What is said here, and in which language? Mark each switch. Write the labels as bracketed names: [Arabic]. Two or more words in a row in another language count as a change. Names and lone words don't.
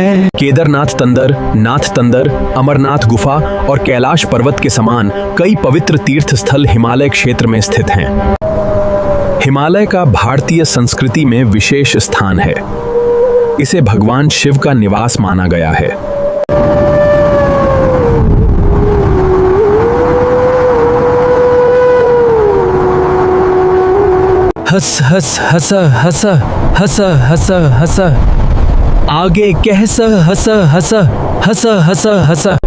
[Hindi] केदारनाथ तंदर, नाथ तंदर, अमरनाथ गुफा और कैलाश पर्वत के समान कई पवित्र तीर्थ स्थल हिमालय क्षेत्र में स्थित हैं। हिमालय का भारतीय संस्कृति में विशेष स्थान है। इसे भगवान शिव का निवास माना गया है। हस हस हस हस हस हस हस, आगे कहस हस हस हस हस हस।